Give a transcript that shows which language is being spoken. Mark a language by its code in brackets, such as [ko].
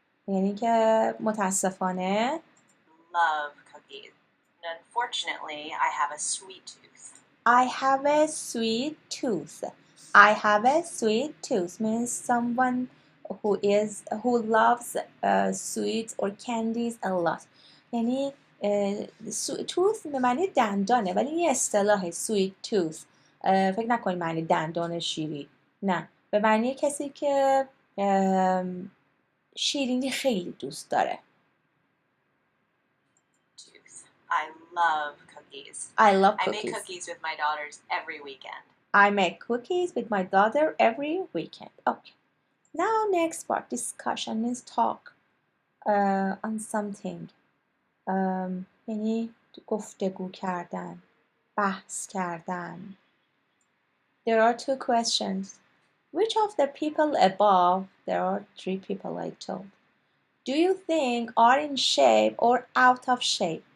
[fa] یعنی که متاسفانه. [en] Love cookies. And unfortunately, I have a sweet tooth. I have a sweet tooth. I have a sweet tooth means someone who loves sweets or candies a lot. [fa] یعنی tooth به معنی دندانه ولی یه اصطلاح sweet tooth. فکر نکنید معنی دندان شیری. نه، به معنی کسی که شیرینی خیلی دوست داره. [en] I love cookies. I love cookies. I make cookies with my daughters every weekend. I make cookies with my daughter every weekend. Okay. Now next part, discussion means talk on something. [fa] یعنی گفتگو کردن، بحث کردن. [en] There are two questions. Which of the people above, there are three people I told, do you think are in shape or out of shape?